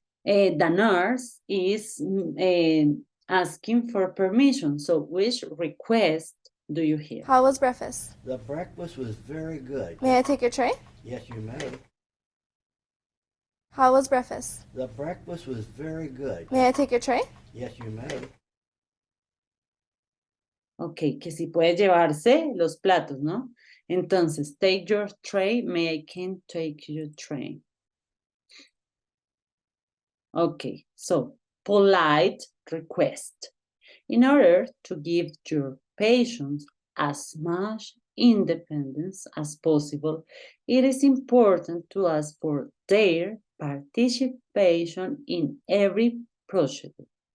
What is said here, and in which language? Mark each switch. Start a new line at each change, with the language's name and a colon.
English: The nurse is asking for permission. So which request do you hear? How was breakfast? The breakfast was very good. May I take your tray? Yes, you may. How was breakfast? The breakfast was very good. May I take your tray? Yes, you may.
Spanish: Ok, que si puede llevarse los platos, ¿no? Entonces,
English: take your tray, may I can take your tray. Okay, so polite request. In order to give your patients as much independence as possible, it is important to ask for their participation in every procedure.